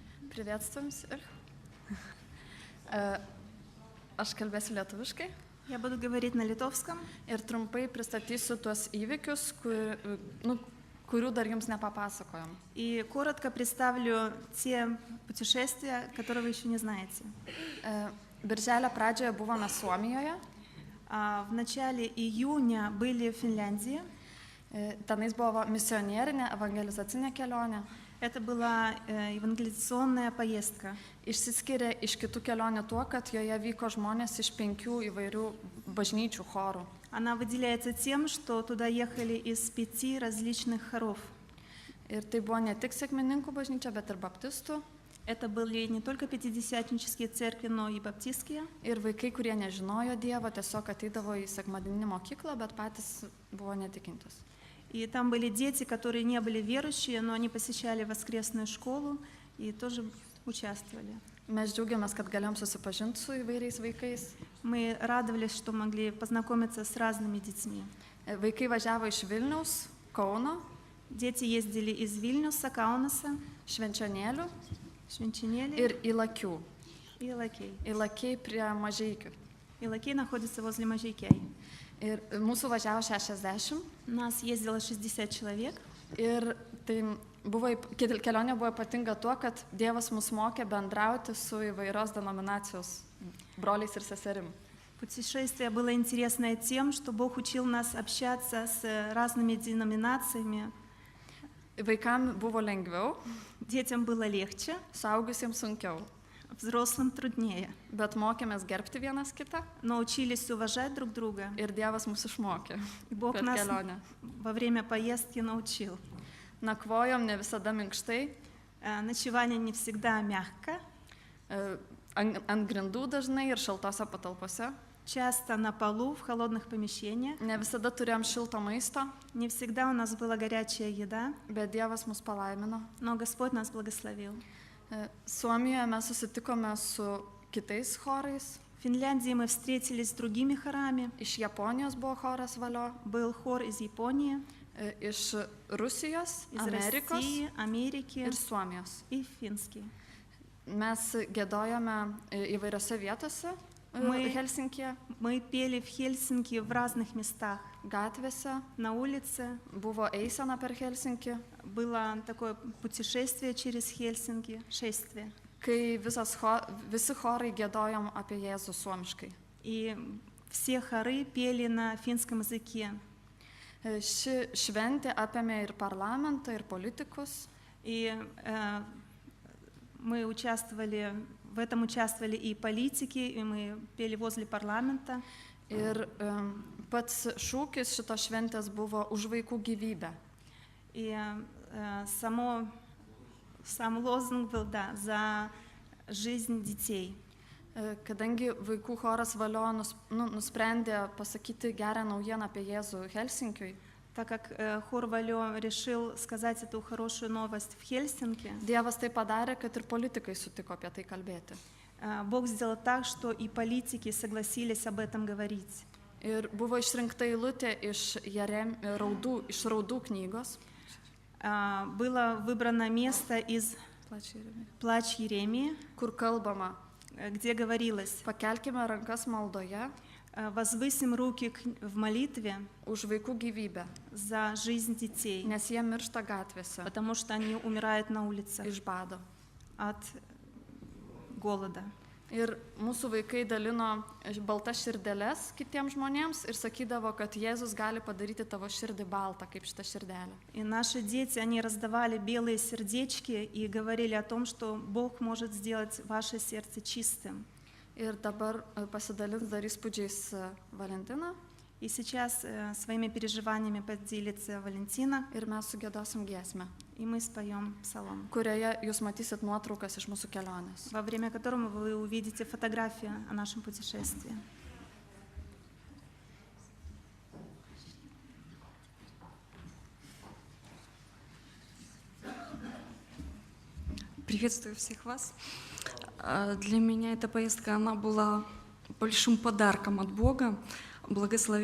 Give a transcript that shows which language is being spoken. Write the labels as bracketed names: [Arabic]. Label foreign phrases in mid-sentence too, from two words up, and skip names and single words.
[Russian] Priветствуем всех. [Lithuanian] Aš kalbėsiu lietuviškai. [Russian] Я буду говорить на литовском. [Lithuanian] Ir trumpai pristatysiu tuos įvykius, kurių dar jums nepapasakojom. [Russian] И коротко представлю те путешествия, которые вы еще не знаете. [Lithuanian] Birželio pradžioje buvome Suomijoje. [Russian] В начале июня были в Финляндии. [Lithuanian] Tenais buvo misionierinė evangelizacinė kelionė. [Russian] Это была евангелизационная поездка. [Lithuanian] Išsiskiria iš kitų kelionių tuo, kad joje vyko žmonės iš 5 įvairių bažnyčių chorų. [Russian] Она выделяется тем, что туда ехали из 5 различных хоров. [Lithuanian] Ir tai buvo ne tik sekmininkų bažnyčia, bet ir baptistų. [Russian] Это были не только пятидесятнические церкви, но и баптистские. [Lithuanian] Ir vaikai, kurie nežinojo Dievo, tiesiog ateidavo į sekmadieninę mokyklą, bet patys buvo netikintis. [Russian] И там были дети, которые не были верующие, но они посещали воскресную школу и тоже участвовали. [Lithuanian] Mes džiaugiamės, kad galėjom susipažinti su įvairiais vaikais. [Russian] Мы радовались, что могли познакомиться с разными детьми. [Lithuanian] Vaikai važiavo iš Vilniaus, Kauno, [Russian] Дети ездили из Вильнюса, Каунаса, [Lithuanian] Švenčionėlių Švenčionėlį ir Ilakių. [Russian] и Лакей. [Lithuanian] Ilakiai prie Mažeikių. [Russian] И Лакей находится возле Mažeikiai. [Lithuanian] Ir mūsų važiavo 60. [Russian] У нас ездило 60 человек. [Lithuanian] Ir tai kelionė buvo ypatinga tuo, kad Dievas mus mokė bendrauti su įvairios denominacijos broliais ir seserim. [Russian] Путешествие было интересное тем, что Бог учил нас общаться с разными деноминациями. [Lithuanian] Vaikam buvo lengviau, [Russian] Детям было легче, [Lithuanian] suaugusiems sunkiau, [Russian] взрослым труднее. [Lithuanian] bet mokėmės gerbti vienas kitą [Russian] Но учились уважать друг друга. [Lithuanian] ir Dievas mus išmokė [Russian] И Бог [Lithuanian] per [Russian] нас [Lithuanian] kelionę. [Russian] во время поездки научил. [Lithuanian] Nakvojom ne visada minkštai, [Russian] Ночевание не всегда мягко. [Lithuanian] ant grindų dažnai ir šaltose patalpose. [Russian] Часто на полу, в холодных помещениях. [Lithuanian] Ne visada turėjom šilto maisto, [Russian] Не всегда у нас была горячая еда, [Lithuanian] bet Dievas mus palaimino. [Russian] но Господь нас благословил. [Lithuanian] Suomijoje mes susitikome su kitais chorais. [Russian] В Финляндии мы встретились с другими хорами. [Lithuanian] Iš Japonijos buvo choras Valio, [Russian] Был хор из Японии, [Lithuanian] iš Rusijos, [Russian] из [Lithuanian] Amerikos [Russian] России, Америки [Lithuanian] ir Suomijos. [Russian] и финский. [Lithuanian] Mes giedojome įvairiose vietose Helsinkije, [Russian] Мы пели в Хельсинки в разных местах. [Lithuanian] gatvėse, [Russian] На улице [Lithuanian] buvo eisena per Helsinkį, [Russian] было такое путешествие через Хельсинки, шествие. [Lithuanian] kai visi chorai giedojom apie Jėzų suomiškai. [Russian] И все хоры пели на финском языке. [Lithuanian] Ši šventė apėmė ir parlamentą, ir politikus. [Russian] И мы участвовали, в этом участвовали и политики, и мы пели возле парламента. [Lithuanian] Ir pats šūkis šitos šventės buvo už vaikų gyvybę. [Russian] И сам лозунг был, да, за жизнь детей. [Lithuanian] Kadangi vaikų choras Valio nusprendė pasakyti gerą naujieną apie Jėzų Helsinkiui, [Russian] Так как хор Валё решил сказать эту хорошую новость в Хельсинки, [Lithuanian] Dievas tai padarė, kad ir politikai sutiko apie tai kalbėti. [Russian] Бог сделал так, что и политики согласились об этом говорить. [Lithuanian] Ir buvo išrinkta eilutė iš raudų knygos. [Russian] Было выбрано место из «Плач Еремии», [Lithuanian] kur kalbama, [Russian] где говорилось: [Lithuanian] pakelkime rankas maldoje [Russian] «Возвысим руки в молитве [Lithuanian] už vaikų gyvybę, [Russian] за жизнь детей, [Lithuanian] nes jie miršta gatvėse [Russian] потому что они умирают на улицах [Lithuanian] iš bado. [Russian] от голода». [Lithuanian] Ir mūsų vaikai dalino baltas širdeles kitiems žmonėms ir sakydavo, kad Jėzus gali padaryti tavo širdį baltą, kaip šitą širdelę. [Russian] И наши дети, они раздавали белые сердечки и говорили о том, что Бог может сделать ваше сердце чистым. [Lithuanian] Ir dabar pasidalins dar įspūdžiais Valentina. [Russian] И сейчас своими переживаниями поделится Валентина, [Lithuanian] Ir mes sugiedosim giesmę, [Russian] и мы споем псалом, [Lithuanian] kurioje jūs matysit nuotraukas iš mūsų kelionės. [Russian] во время которого вы увидите фотографию о нашем путешествии. Приветствую всех вас. Для меня эта поездка, она была большим подарком от Бога, благословением.